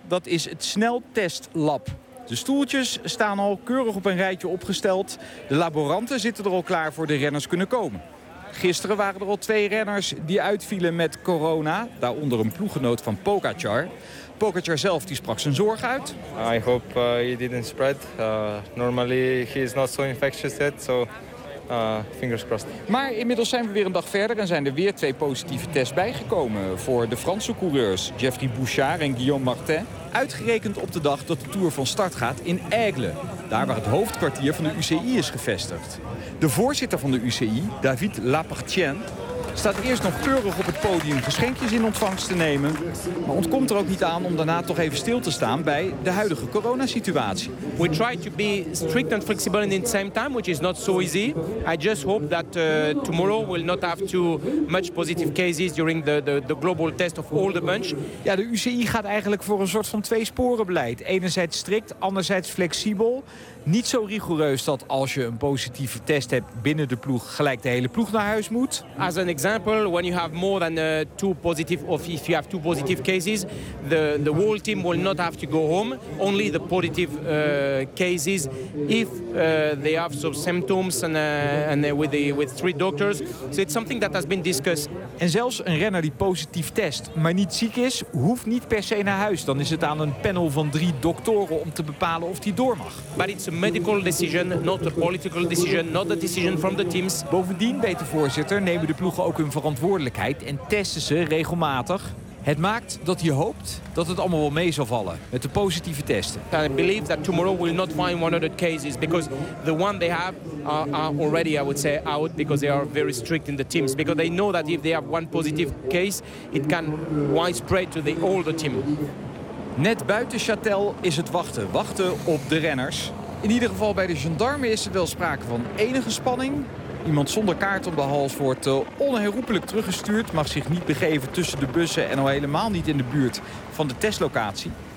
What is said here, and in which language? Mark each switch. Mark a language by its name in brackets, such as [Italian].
[Dutch] Dat is het sneltestlab. De stoeltjes staan al keurig op een rijtje opgesteld. De laboranten zitten er al klaar voor de renners kunnen komen. Gisteren waren er al twee renners die uitvielen met corona. Daaronder een ploeggenoot van Pogacar. Pogacar zelf die sprak zijn zorg uit. [English] I hope he didn't spread. Normally he is not so infectious yet, so fingers crossed. [Dutch] Maar inmiddels zijn we weer een dag verder en zijn er weer twee positieve tests bijgekomen voor de Franse coureurs Geoffrey Bouchard en Guillaume Martin. Uitgerekend op de dag dat de Tour van start gaat in Aigle, daar waar het hoofdkwartier van de UCI is gevestigd. De voorzitter van de UCI, David Lapartien, staat eerst nog keurig op het podium geschenkjes in ontvangst te nemen, maar ontkomt er ook niet aan om daarna toch even stil te staan bij de huidige coronasituatie. [English] We try to be strict and flexible and in the same time, which is not so easy. I just hope that tomorrow we'll not have too much positive cases during the global test of all the bunch. [Dutch] Ja, de UCI gaat eigenlijk voor een soort van twee sporen beleid. Enerzijds strikt, anderzijds flexibel. Niet zo rigoureus dat als je een positieve test hebt binnen de ploeg gelijk de hele ploeg naar huis moet. [English] As an example, when you have more than two positive, of if you have two positive cases, the whole team will not have to go home. Only the positive cases, if they have some symptoms and with three doctors. So it's something that has been discussed. [Dutch] En zelfs een renner die positief test, maar niet ziek is, hoeft niet per se naar huis. Dan is het aan een panel van drie doktoren om te bepalen of die door mag. [English] But it's a medical decision, not a political decision, not a decision from the teams. [Dutch] Bovendien, weet de voorzitter, nemen de ploegen ook hun verantwoordelijkheid en testen ze regelmatig. Het maakt dat je hoopt dat het allemaal wel mee zal vallen met de positieve testen. [English] I believe that tomorrow we'll not find 100 cases because the one they have are already, I would say, out because they are very strict in the teams because they know that if they have one positive case, it can widespread to the whole team. [Dutch] Net buiten Châtel is het wachten, wachten op de renners. In ieder geval bij de gendarmen is er wel sprake van enige spanning. Iemand zonder kaart op de hals wordt onherroepelijk teruggestuurd. Mag zich niet begeven tussen de bussen en al helemaal niet in de buurt van de testlocatie.